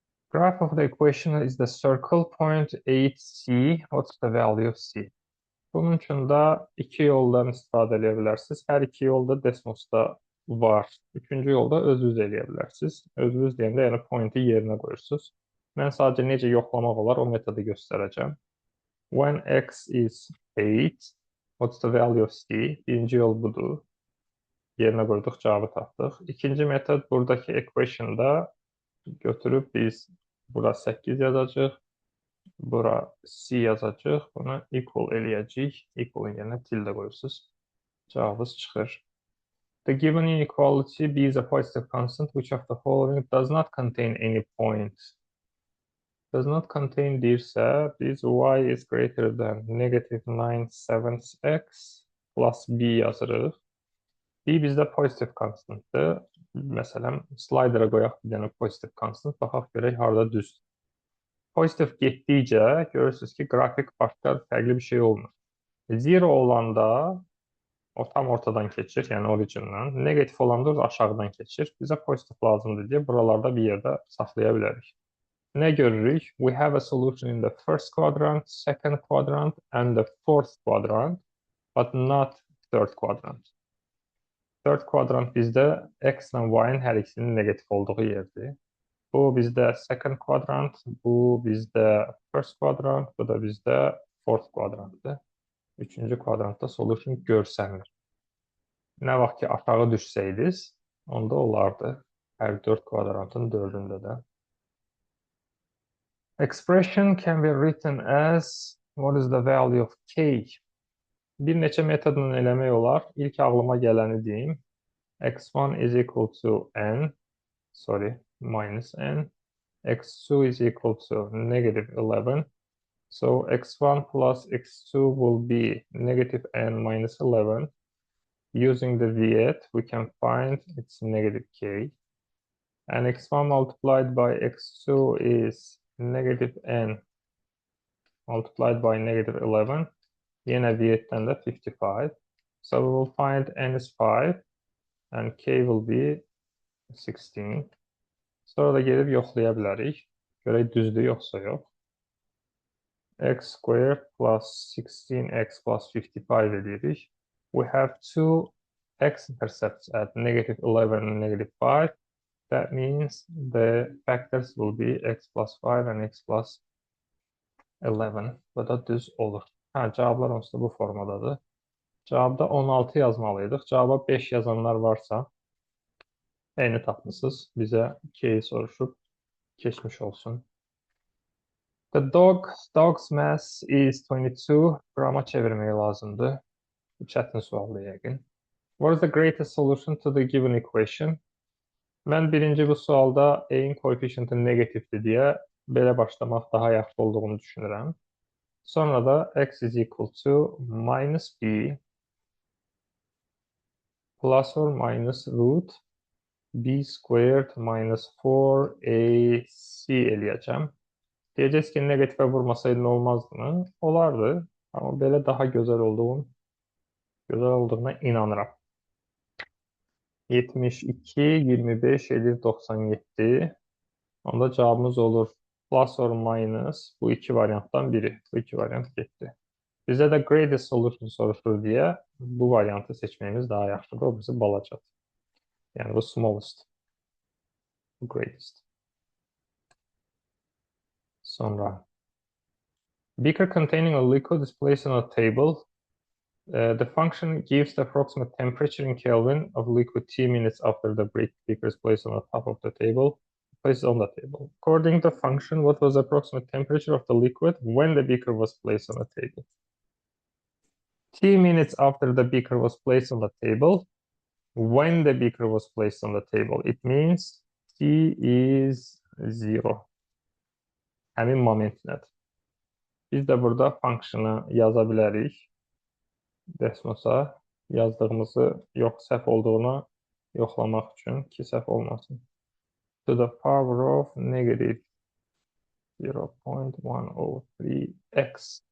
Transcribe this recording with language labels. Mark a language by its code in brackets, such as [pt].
[en] Graph of the equation is the circle point 8c. What's the value of c? [az] Bunun üçün də iki yoldan istifadə edə bilərsiniz. Hər iki yolda Desmos'da var. Üçüncü yolda öz-üz eləyə bilərsiniz. Öz-üz deyəndə yəni pointi yerinə qoyursunuz. Mən sadəcə necə yoxlamaq olar o metodu göstərəcəm. [en] When x is 8, what's the value of c? [az] Birinci yol budur. Yerinə qoyduq, cavabı tapdıq. İkinci metod buradakı equation'da götürüb biz bura 8 yazacaq. Bura c yazacaq. Bunu equal eləyəcək. Equal'ın yerinə tilde qoyursunuz. Cavabımız çıxır. [en] The given inequality b is a positive constant which of the following does not contain any point. Does not contain [az] deyirsə, biz [en] y is greater than negative 9/7x plus b [az] yazırıq. B bizdə positive constantdır. Məsələn, slider'a qoyaq bir dənə positive constant, baxaq görək harada düzdür. Pozitiv getdikcə görürsünüz ki, qrafik başqa fərqli bir şey olmur. 0 olanda o tam ortadan keçir, yəni origindən. Negatif olanda aşağıdan keçir. Bizə pozitiv lazımdır deyə buralarda bir yerdə saxlaya bilərik. Ne görürük? [en] We have a solution in the first quadrant, second quadrant, and the fourth quadrant, but not third quadrant. [az] Third quadrant bizdə x ilə y-ın hər ikisinin negatif olduğu yerdir. Bu bizdə second quadrant, bu bizdə first quadrant, bu da bizdə fourth quadrantdır. Üçüncü quadrantda solution görsənir. Nə vaxt ki aşağı düşsəydiniz, onda olardı. Hər 4 quadrantın 4'ündə də. [en] Expression can be written as what is the value of k? [az] Bir neçə metodla eləmək olar. İlk ağlıma gələni deyim. [en] X1 is equal to n, minus n. X2 is equal to negative 11. So x1 plus x2 will be negative n minus 11. Using the v8, we can find its negative k. And x1 multiplied by x2 is negative n multiplied by negative 11. [az] Yine v8'ten de 55. [en] So we will find n is 5 and k will be 16. [az] Sonra da gelip yoxlaya bilərik. Görək düzdür yoxsa yox. [en] X squared plus 16x plus 55 [az] edirik. [en] We have two x-intercepts at negative 11 and negative 5. That means the factors will be x plus 5 and x plus 11. [az] Bu da düz olur. Cavablar onsuz da bu formadadır. Cavabda 16 yazmalıydıq. Cavaba 5 yazanlar varsa eyni tapmışsınız. Bizə 2'yi soruşub keçmiş olsun. The dog's mass is 22. Qrama çevirmək lazımdır. Bu çətin sualdır yəqin. [en] What is the greatest solution to the given equation? [az] Mən birinci bu sualda a-in koefficienti negatifdir deyə belə başlamaq daha yaxşı olduğunu düşünürəm. Sonra da [en] x is equal to minus b plus or minus root b squared minus 4ac [az] eləyəcəm. Deyəcəksiniz ki, negatifə vurmasaydı olmazdı mı? Olardı. Amma belə daha gözəl olduğuna inanıram. 72, 25 edir 97. Onda cevabımız olur [en] plus or minus [az] bu iki varianttan biri. Bu iki variant getdi. Bizə də greatest solution soruşur deyə bu variantı seçməyimiz daha yaxşıdır. O bizi balacadır. Yəni bu smallest, bu greatest. [en] Sonra beaker containing a liquid is placed on a table. The function gives the approximate temperature in Kelvin of liquid T minutes after the beaker is placed on the top of the table. Placed on the table. According to the function, what was the approximate temperature of the liquid when the beaker was placed on the table? T minutes after the beaker was placed on the table. When the beaker was placed on the table, it means T is 0. [az] Həmin moment nədir? Biz də burada function'ı yaza bilərik. Desmosa yazdığımızı yox, səhv olduğunu yoxlamaq üçün ki, səhv olmasın. [en] To the power of negative 0.103x.